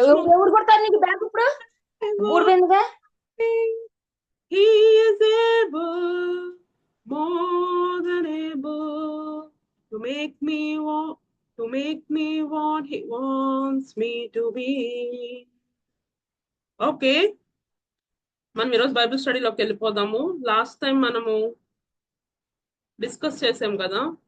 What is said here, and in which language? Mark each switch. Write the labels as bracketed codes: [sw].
[te] ఎవరు కొడతారు నీకు బ్యాంక్ ఇప్పుడు ఊడిపోయిందిగా [en] He is able, more than able to make me what He wants me to be. [te] Okay, మనం ఈరోజు బైబిల్ స్టడీలోకి వెళ్ళిపోదాము. లాస్ట్ టైం మనము డిస్కస్ చేసాం కదా.